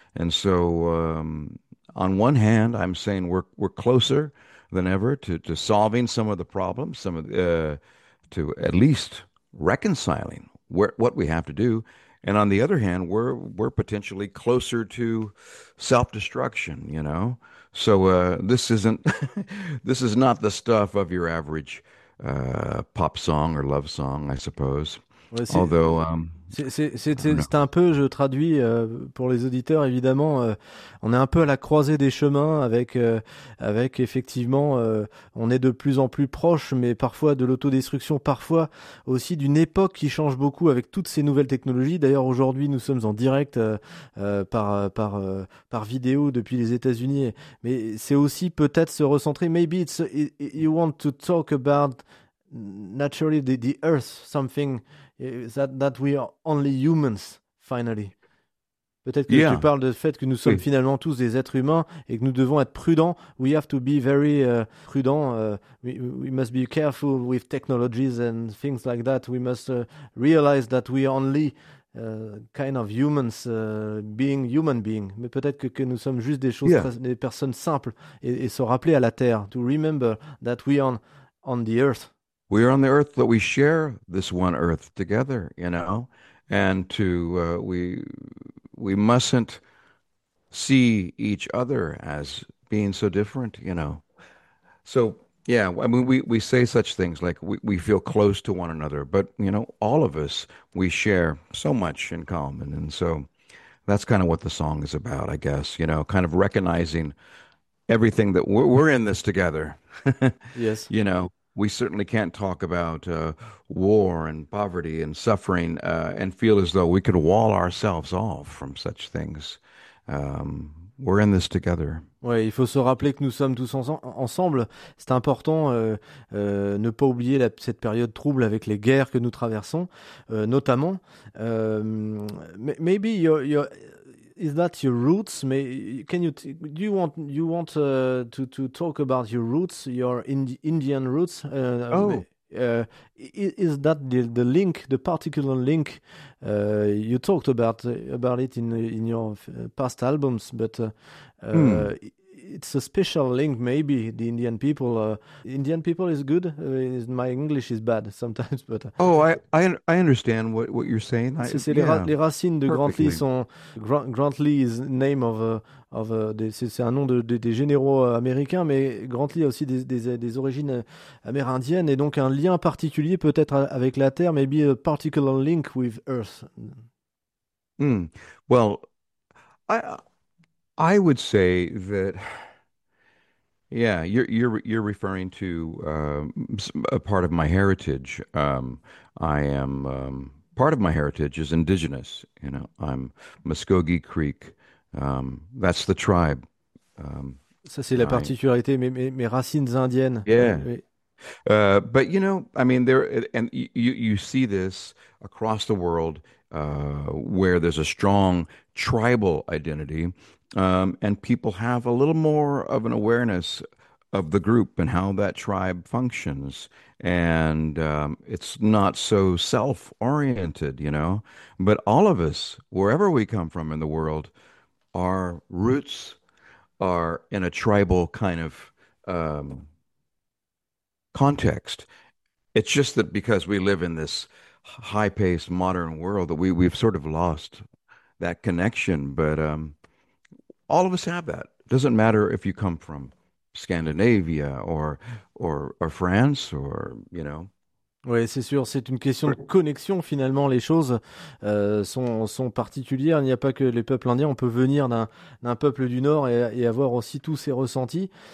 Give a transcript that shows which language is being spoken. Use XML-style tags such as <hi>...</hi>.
<en>And so, on one hand, I'm saying we're closer than ever to solving some of the problems, to at least reconciling what we have to do. And on the other hand, we're potentially closer to self-destruction, you know. So this is not the stuff of your average pop song or love song, I suppose.</en> <fr>Ouais, c'est un peu, je traduis pour les auditeurs, évidemment, on est un peu à la croisée des chemins avec effectivement, on est de plus en plus proche, mais parfois de l'autodestruction, parfois aussi d'une époque qui change beaucoup avec toutes ces nouvelles technologies. D'ailleurs, aujourd'hui, nous sommes en direct par vidéo depuis les États-Unis, mais c'est aussi peut-être se recentrer.</fr> <en>Maybe it's you want to talk about naturally the earth, something. That we are only humans, finally.</en> <fr>Peut-être que tu parles du fait que nous sommes finalement tous des êtres humains et que nous devons être prudents.</fr> <en>We have to be very prudent. We must be careful with technologies and things like that. We must realize that we are only kind of humans, being human beings.</en> <fr>Mais peut-être que nous sommes juste des choses, des personnes simples et se rappeler à la Terre.</fr> <en>To remember that we are on the earth. We are on the earth, but we share this one earth together, you know, and we mustn't see each other as being so different, you know. So, yeah, I mean, we say such things like we feel close to one another, but, you know, all of us, we share so much in common. And so that's kind of what the song is about, I guess, you know, kind of recognizing everything that we're in this together, yes, you know. We certainly can't talk about war and poverty and suffering and feel as though we could wall ourselves off from such things. We're in this together.</en> <fr>Ouais, il faut se rappeler que nous sommes tous ensemble. C'est important, ne pas oublier cette période trouble avec les guerres que nous traversons, notamment.</fr> <en>Maybe is that your roots? May can you t do you want to talk about your roots, your Indian roots? Oh. Is that the link, the particular link? You talked about it in your past albums, but it's a special link, maybe the Indian people. Indian people is good. My English is bad sometimes, but Oh, I understand what you're saying.</en> <fr>c'est</fr> <en>Yeah,</en> <fr>les racines de Grantley</fr> <en>perfectly.</en> <fr>sont.</fr> <en>Grantley is name of</en> <fr>c'est un nom des généraux américains, mais Grantley a aussi des origines amérindiennes et donc un lien particulier peut-être avec la terre,</fr> <en>maybe a particular link with Earth. Well, I would say that, yeah, you're referring to a part of my heritage. I am part of my heritage is indigenous. You know, I'm Muscogee Creek. That's the tribe.</en> <fr>Ça, c'est la particularité, mes racines indiennes. Oui,</fr> <en>Yeah.</en> <fr>oui.</fr> <en>But you know, I mean, there and you see this across the world. Where there's a strong tribal identity, and people have a little more of an awareness of the group and how that tribe functions. And it's not so self-oriented, you know. But all of us, wherever we come from in the world, our roots are in a tribal kind of context. It's just that because we live in this high-paced modern world that we've sort of lost that connection, but all of us have that. It doesn't matter if you come from Scandinavia or France or you know.</en> <fr>Oui, c'est sûr, c'est une question de connexion finalement. Les choses sont particulières. Il n'y a pas que les peuples indiens. On peut venir d'un peuple du Nord et avoir aussi tous ces ressentis.</fr>